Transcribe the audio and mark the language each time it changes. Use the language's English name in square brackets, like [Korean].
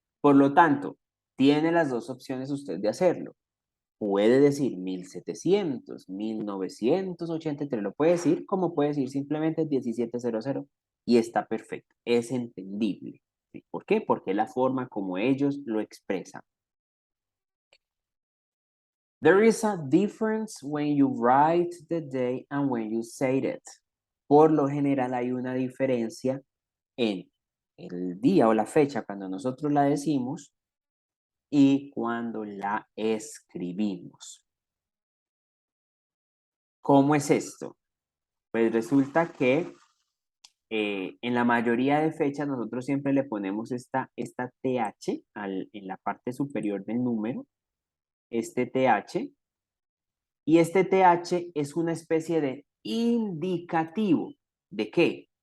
[Spanish] Por lo tanto, tiene las dos opciones usted de hacerlo. Puede decir 1700, 1983, lo puede decir como puede decir simplemente 1700 y está perfecto, es entendible. ¿Sí? ¿Por qué? Porque es la forma como ellos lo expresan. [English] There is a difference when you write the day and when you say it. [Spanish] Por lo general hay una diferencia en el día o la fecha cuando nosotros la decimos y cuando la escribimos. ¿Cómo es esto? Pues resulta que en la mayoría de fechas nosotros siempre le ponemos esta TH en la parte superior del número, este TH, y este TH es una especie de indicativo. ¿De qué?